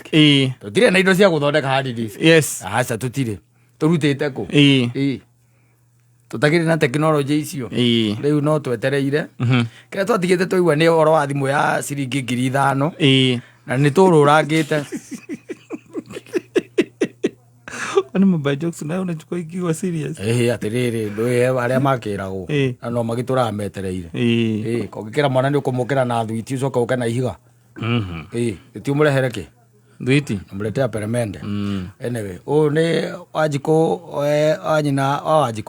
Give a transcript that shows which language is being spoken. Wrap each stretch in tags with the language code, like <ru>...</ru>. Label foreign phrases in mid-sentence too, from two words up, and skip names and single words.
<ki>Tũtirĩ na indo cia gũthondeka</ki> <en>hard disk.</en> <ki>Aca tũtirĩ. Tũrutĩte kũ? Tũtakĩrĩ na tekinoronjĩ icio. Rĩu no twetereire. Kĩrĩa twatigĩte twaigua nĩ ũhoro wa thimũ ya ciringi 5,000. Na nĩ tũrũrangĩte.</ki> <sw>Kwani</sw> <en>mobile jokes</en> <sw>nayo unachukua ikiwa serious?</sw> <ki>Atirĩrĩ ndũĩ arĩa makĩragwo na no magĩtũraga metereire. Kũngĩkĩra mwana nĩ ũkũmũkĩra na thwiti ũcoka ũke na ihiga. Gĩtiũmũrehere kĩ? Thwiti? Namũletea peremende. Anyway, ũyũ nĩ Wanjikũ wa nyina wa Wanjikũ.</ki>